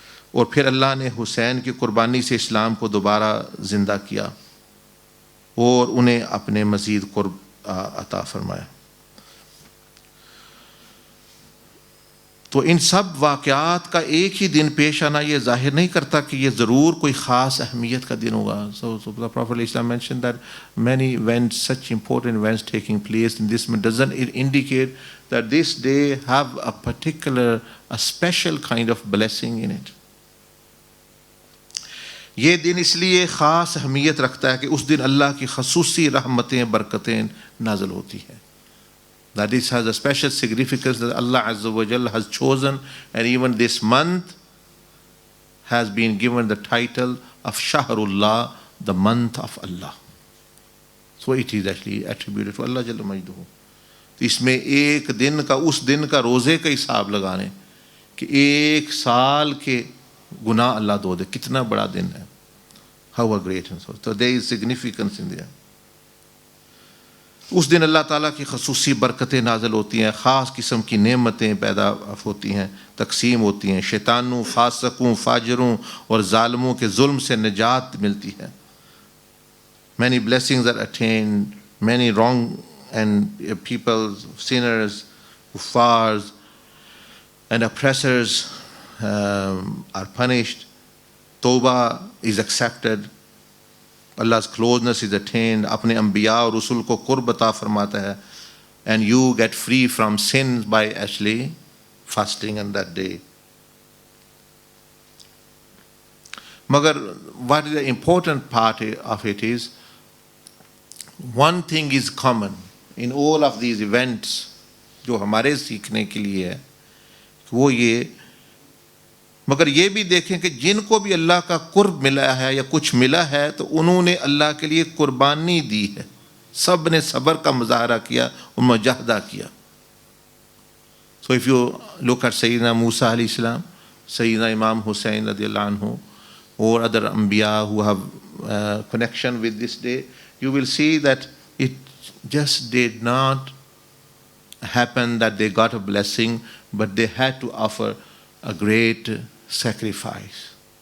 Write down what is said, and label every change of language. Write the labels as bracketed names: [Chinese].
[Urdu] اور پھر اللہ نے حسین کی قربانی سے اسلام کو دوبارہ زندہ کیا اور انہیں اپنے مزید قرب عطا فرمایا. تو ان سب واقعات کا ایک ہی دن پیش آنا یہ ظاہر نہیں کرتا کہ یہ ضرور کوئی خاص اہمیت کا دن ہوگا. [English] So the Prophet ﷺ mentioned that many events, such important events taking place in this, doesn't it indicate that this day have a particular, a special kind of blessing in it. [Urdu] یہ دن اس لیے خاص اہمیت رکھتا ہے کہ اس دن اللہ کی خصوصی رحمتیں برکتیں نازل ہوتی ہیں. [English] That this has a special significance that Allah Azza wa Jalla has chosen, and even this month has been given the title of Shahrullah, the month of Allah. So it is actually attributed to Allah Jalla Majduhu. [Urdu] اس میں ایک دن کا, اس دن کا روزے کا حساب لگانے کہ ایک سال کے گناہ اللہ دھو دے, کتنا بڑا دن ہے. [English] How a great and so there is significance in there. [Urdu] اس دن اللہ تعالیٰ کی خصوصی برکتیں نازل ہوتی ہیں, خاص قسم کی نعمتیں پیدا ہوتی ہیں, تقسیم ہوتی ہیں, شیطانوں, فاسقوں, فاجروں اور ظالموں کے ظلم سے نجات ملتی ہے. [English] Many blessings are attained, many wrong and people, sinners, kuffars and oppressors are punished. Tawbah is accepted. Allah's closeness is attained. [Urdu] اپنے انبیاء اور رسول کو قرب عطا فرماتا ہے. [English] And you get free from sins by actually fasting on that day. [Urdu] مگر [English] what is the important part of it is, one thing is common in all of these events [Urdu] جو ہمارے سیکھنے کے لیے ہے, وہ یہ, مگر یہ بھی دیکھیں کہ جن کو بھی اللہ کا قرب ملا ہے یا کچھ ملا ہے تو انہوں نے اللہ کے لیے قربانی دی ہے. سب نے صبر کا مظاہرہ کیا اور مجاہدہ کیا. [English] So if you look at Sayyidina Musa alayhi salam, Sayyidina Imam Hussain radiallahu anhu, or other Anbiya who have connection with this day, you will see that it just did not happen that they got a blessing, but they had to offer a great sacrifice.